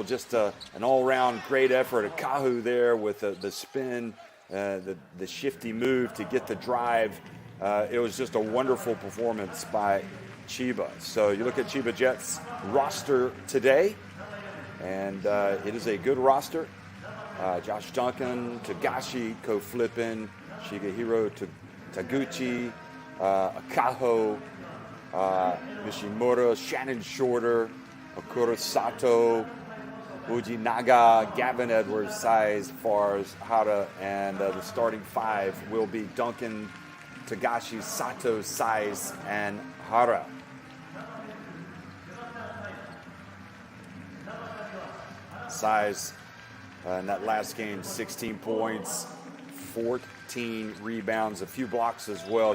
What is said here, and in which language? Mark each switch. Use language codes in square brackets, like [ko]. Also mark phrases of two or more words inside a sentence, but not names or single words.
[en] Just an all-around great effort. Akahu there with the spin, the shifty move to get the drive. It was just a wonderful performance by Chiba. So you look at Chiba Jets roster today, and it is a good roster. Josh Duncan, Togashi, Ko Flippin, Shigehiro Taguchi, Akaho, Mishimura, Shannon Shorter, Okura Sato, Ujinaga, Gavin Edwards, Saiz, Fars, Hara, and the starting 5 will be Duncan, Togashi, Sato, Saiz, and Hara. Saiz in that last game, 16 points, 14 rebounds, a few blocks as well.